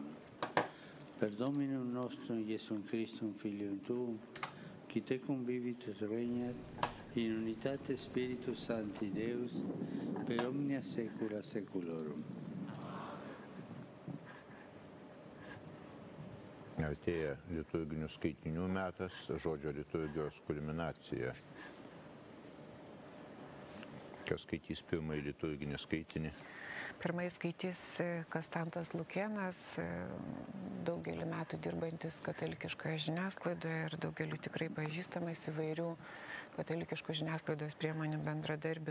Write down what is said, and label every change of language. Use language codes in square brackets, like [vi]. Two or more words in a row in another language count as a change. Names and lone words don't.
[la] Per Dominum nostrum Iesum Christum Filium Tuum, qui te convivit et regnat in unitate Spiritus Sancti Deus, per omnia saecula saeculorum. [lt] Artėja liturginių skaitinių metas, žodžio liturgijos kulminacija. Kas skaitys pirmąjį liturginį skaitinį? Pirmąjį skaitys Konstantas Lukėnas, daugelį metų dirbantis katalikiškoje žiniasklaidoje ir daugeliu tikrai pažįstamas įvairių katalikiškų žiniasklaidos priemonių bendradarbis.